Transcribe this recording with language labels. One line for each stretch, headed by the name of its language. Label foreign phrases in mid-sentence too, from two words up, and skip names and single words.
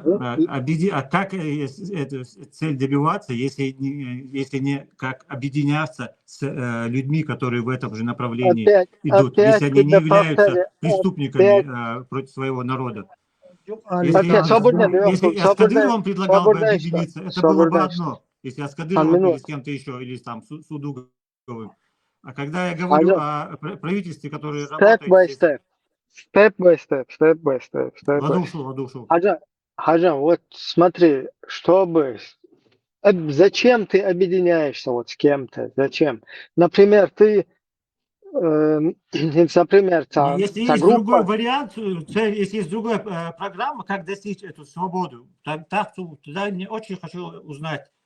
Russian: Как эту цель добиваться, если не как объединяться с людьми, которые в этом же направлении идут, если они не являются преступниками против своего народа? Если Аскадыр вам предлагал бы объединиться, это было бы одно. Если Аскадыровым или с кем-то еще, или там Судуговым. А когда я говорю о правительстве, которое работает...
English: Step by step.
Russian: Ладушу. Хаджан, вот смотри, зачем ты объединяешься вот с кем-то? Зачем? Например, если есть другой вариант, если есть другая программа, как достичь эту свободу, тогда я очень хочу узнать.